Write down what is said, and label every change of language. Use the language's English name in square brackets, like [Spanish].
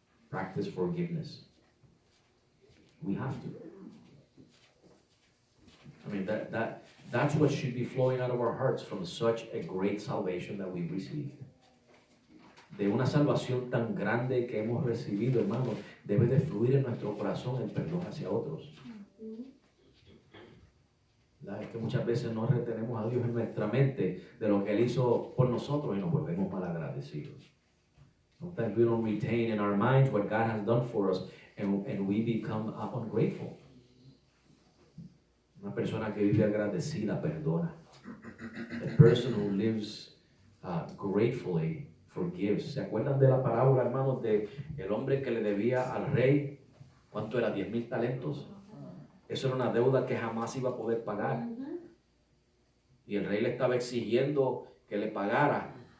[English] Practice forgiveness. We have to. I mean, that's what should be flowing out of our hearts from such a great salvation that we received. [Spanish] De una salvación tan grande que hemos recibido, hermanos, debe de fluir en nuestro corazón el perdón hacia otros. Es que muchas veces no retenemos a Dios en nuestra mente de lo que Él hizo por nosotros y nos volvemos malagradecidos. [English] Sometimes we don't retain in our minds what God has done for us and we become ungrateful. [Spanish] Una persona que vive agradecida perdona. [English] A person who lives gratefully forgives. [Spanish] ¿Se acuerdan de la parábola, hermanos, de el hombre que le debía al rey? ¿Cuánto era? 10,000 talentos. Eso era una deuda que jamás iba a poder pagar. Y el rey le estaba exigiendo que le pagara.